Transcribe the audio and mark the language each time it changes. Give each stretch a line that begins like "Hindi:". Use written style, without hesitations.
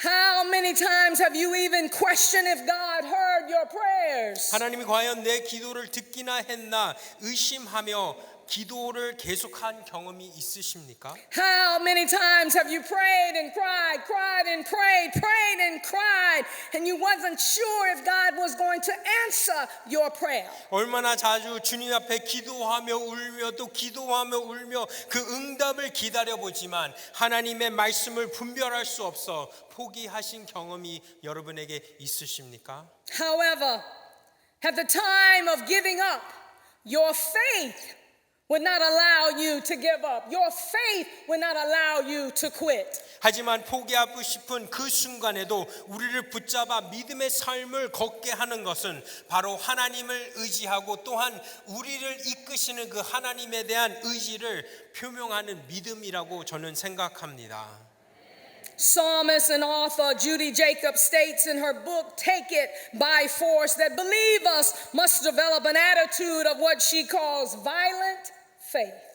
English: How many times have you even questioned if God heard your prayers?
Korean: 하나님이 과연 내 기도를 듣기나 했나 의심하며 기도를 계속한 경험이 있으십니까?
English: How many times have you prayed and cried, cried and prayed, prayed and cried, and you wasn't sure if God was going to answer your prayer?
Korean: 얼마나 자주 주님 앞에 기도하며 울며 또 기도하며 울며 그 응답을 기다려보지만 하나님의 말씀을 분별할 수 없어 포기하신 경험이 여러분에게 있으십니까?
English: However, at the time of giving up, your faith would not allow you to give up. Your faith would not allow you to quit.
Korean: 하지만 포기하고 싶은 그 순간에도 우리를 붙잡아 믿음의 삶을 걷게 하는 것은 바로 하나님을 의지하고 또한 우리를 이끄시는 그 하나님에 대한 의지를 표명하는 믿음이라고 저는 생각합니다.
English: Psalmist and author Judy Jacobs states in her book, Take It by Force, that believers must develop an attitude of what she calls violent faith.